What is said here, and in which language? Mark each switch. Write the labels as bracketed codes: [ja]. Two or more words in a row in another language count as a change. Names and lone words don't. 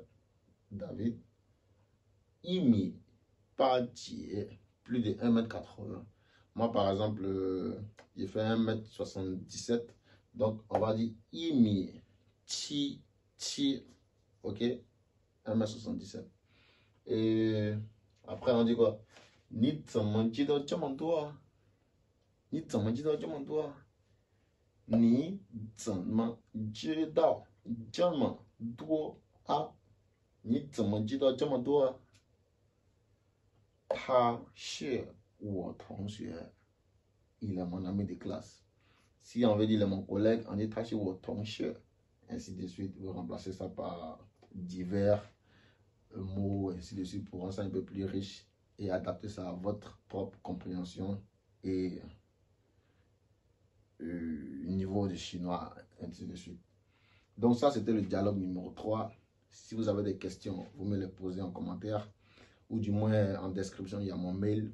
[fr] David. Imi, pas plus de 1,80 m. Moi, par exemple, j'ai fait 1,77 m. Donc, on va dire Imi, Chi, ok? 1,77 m. Et après, on dit quoi? [zh] 你怎么记得这么多？你怎么记得这么多？你怎么知道这么多啊？你怎么知道这么多啊？他是我同学。 [fr] Il est mon ami de classe. Si on veut dire il est mon collègue, on dit [zh] 他是我同学. [fr] Ainsi de suite. Vous remplacez ça par divers mots, ainsi de suite, pour rendre ça un peu plus riche et adapter ça à votre propre compréhension et niveau de chinois, ainsi de suite. Donc ça, c'était le dialogue numéro 3. Si vous avez des questions, vous me les posez en commentaire ou du moins en description, il y a mon mail.